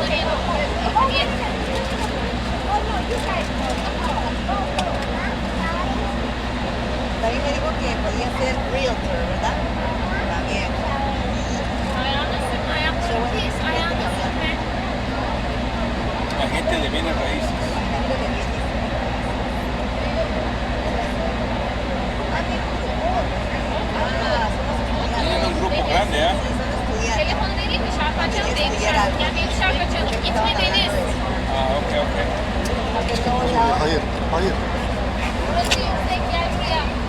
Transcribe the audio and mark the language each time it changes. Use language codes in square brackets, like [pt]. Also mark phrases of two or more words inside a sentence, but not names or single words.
[es] También me dijo que podía ser realtor, ¿verdad? También. [tr] Ayağını sürme, ayakları pis, ayağını sürme. [es] Agente de bienes raíces. Tienen un grupo grande, ¿eh? [tr] Telefonu vereyim mi? Şarkı açalım diye bir şarkı. Gel bir şarkı açalım. Gitme Deniz. Ok. Hayır. Burası yüksek, gel buraya.